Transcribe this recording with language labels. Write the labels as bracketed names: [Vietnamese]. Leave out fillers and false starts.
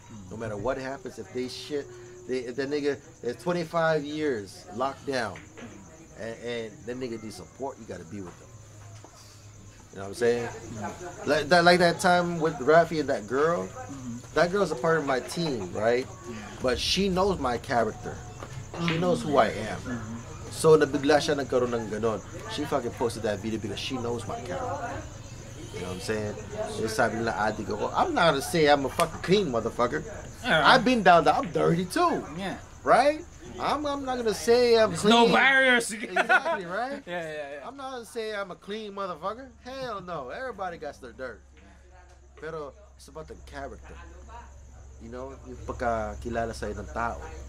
[English] No matter what happens, if they shit, if that nigga is 25 years locked down, and that nigga need support, you gotta be with them. You know what I'm saying? Like that time with Rafi and that girl. That girl's a part of my team, right? But she knows my character. She knows who I am. [Filipino] So nabigla siya nagkaroon ng ganon. [English] She fucking posted that video because she knows my character. You know what I'm saying? [Filipino] Sabi nila adik ako. [English] I'm not gonna say I'm a fucking clean motherfucker. I've been down there. I'm dirty too. Yeah. Right? I'm not gonna say I'm There's clean. no barriers. Exactly, right? Yeah. I'm not gonna say I'm a clean motherfucker. Hell no. Everybody got their dirt. Pero it's about the character. You know, [Filipino] yung pagkakilala sa'yo ng tao.